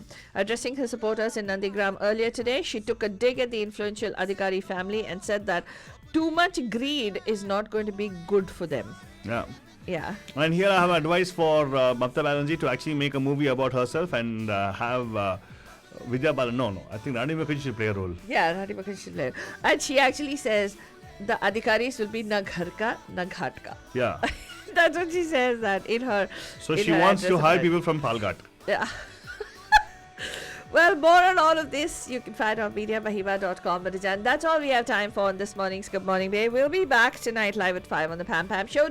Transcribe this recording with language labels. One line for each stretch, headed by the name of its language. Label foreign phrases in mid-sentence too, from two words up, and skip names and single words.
English: Addressing her supporters in Nandigram earlier today, she took a dig at the influential Adhikari family and said that too much greed is not going to be good for them. Yeah. Yeah. And here I have advice for Mamata Banerjee to actually make a movie about herself and have Vidya Balan. No. I think Rani Mukherjee should play a role. Yeah, Rani Mukherjee should play. And she actually says the Adhikaris will be
Hindi: na ghar ka, na ghat ka.
English: Yeah. That's what she says that in her. So in she her wants address to hire about- people from Palghat. Yeah. Well, more on all of this you can find on mediamahima.com. But that's all we have time for on this morning's Good Morning Bay. We'll be back tonight live at 5 on the Pam Pam Show.